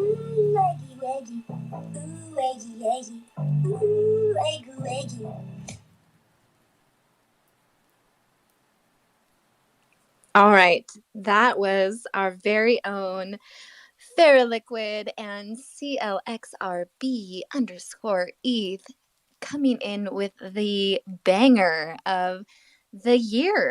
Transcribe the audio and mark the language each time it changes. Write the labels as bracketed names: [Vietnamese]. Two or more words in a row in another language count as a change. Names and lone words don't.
[English] eggy weggy. Ooh, eggy eggy. Ooh, eggy weggy. All right, that was our very own Ferroliquid and CLXRB underscore ETH coming in with the banger of the year.